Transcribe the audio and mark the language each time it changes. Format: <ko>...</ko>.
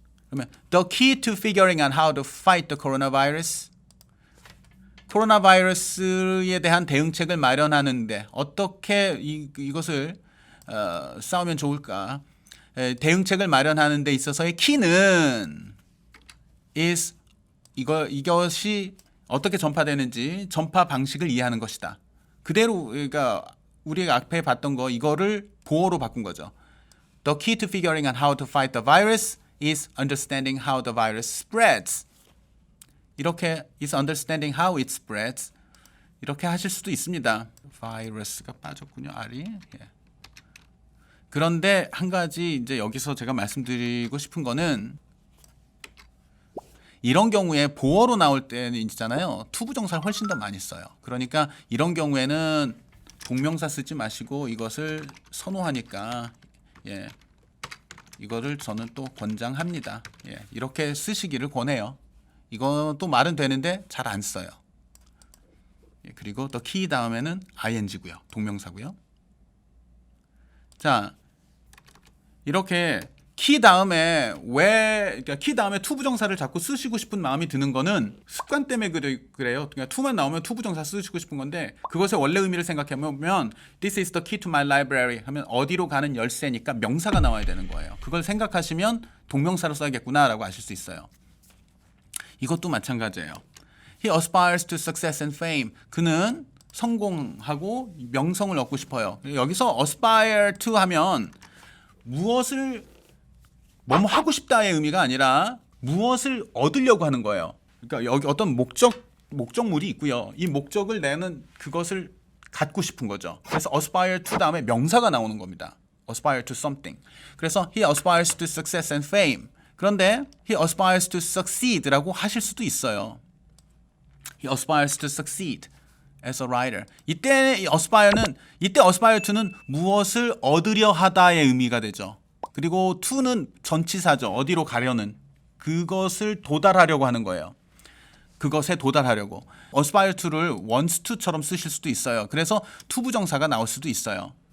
<en>그러면 the key to figuring out how to fight the coronavirus</en> <ko>코로나 바이러스에 대한 대응책을 마련하는데 어떻게 이것을 싸우면 좋을까? 대응책을 마련하는 데 있어서의 키는 is 이것이 어떻게 전파되는지 전파 방식을 이해하는 것이다. 그대로 그러니까 우리가 앞에 봤던 거 이거를 보어로 바꾼 거죠.</ko> <en>The key to figuring out how to fight the virus is understanding how the virus spreads. 이렇게 is understanding how it spreads.</en> <ko>이렇게 하실 수도 있습니다. 바이러스가 빠졌군요. R이. 예. 그런데 한 가지 이제 여기서 제가 말씀드리고 싶은 거는 이런 경우에 보어로 나올 때는 있잖아요. 투부정사를 훨씬 더 많이 써요. 그러니까 이런 경우에는 동명사 쓰지 마시고 이것을 선호하니까 예. 이거를 저는 또 권장합니다. 예. 이렇게 쓰시기를 권해요. 이것도 말은 되는데 잘 안 써요. 예. 그리고 또 key 다음에는 ing고요. 동명사고요. 자, 이렇게 키 다음에 그러니까 키 다음에 투부정사를 자꾸 쓰시고 싶은 마음이 드는 거는 습관 때문에 그래요. 그러니까 투만 나오면 투부정사 쓰시고 싶은 건데 그것의 원래 의미를 생각해보면</ko> <en>This is the key to my library</en> <ko>하면 어디로 가는 열쇠니까 명사가 나와야 되는 거예요. 그걸 생각하시면 동명사로 써야겠구나라고 아실 수 있어요. 이것도 마찬가지예요.</ko> <en>He aspires to success and fame.</en> <ko>그는 성공하고 명성을 얻고 싶어요. 여기서 aspire to 하면 무엇을 뭐뭐 하고 싶다의 의미가 아니라 무엇을 얻으려고 하는 거예요. 그러니까 여기 어떤 목적물이 있고요. 이 목적을 내는 그것을 갖고 싶은 거죠. 그래서 aspire to 다음에 명사가 나오는 겁니다.</ko> <en>aspire to something.</en> <ko>그래서</ko> <en>he aspires to success and fame.</en> <ko>그런데</ko> <en>he aspires to succeed</en> <ko>라고 하실 수도 있어요.</ko> <en>He aspires to succeed as a writer.</en> <ko>이때 aspire to는 무엇을 얻으려 하다의 의미가 되죠. 그리고 to는 전치사죠. 어디로 가려는 그것을 도달하려고 하는 거예요. 그것에 도달하려고. aspire to를 wants to처럼 쓰실 수도 있어요. 그래서 투부정사가 나올 수도 있어요.</ko>